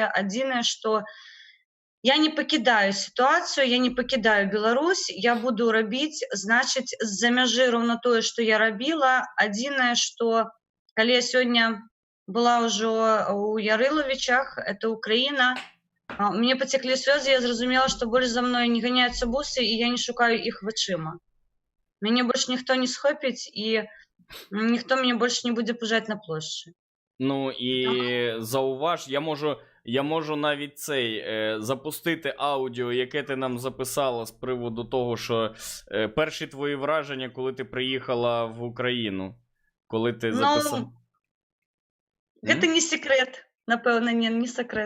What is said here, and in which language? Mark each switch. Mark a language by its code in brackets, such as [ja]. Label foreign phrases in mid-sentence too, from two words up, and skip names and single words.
[be] Адзінае, што я не пакідаю сітуацыю, я не пакідаю Беларусь, я буду рабіць, значыць, з-за мяжы роўна тое, што я рабіла. Адзінае, што калі я сёння была ўжо ў Ярылавічах, это Украіна, [ru] мне потекли слезы, [be] я зразумела, [ru] что больше за мной не гоняются бусы, и я [be] не шукаю их вачыма. [ru] Мяне больше никто не схопить, и никто меня больше не будет пужать на площади. [uk] Ну і зауваж, я можу навіть запустити аудіо, яке ти нам записала з приводу того, що перші твої враження, коли ти приїхала в Україну, коли ти записала. Це не секрет, напевно, не секрет.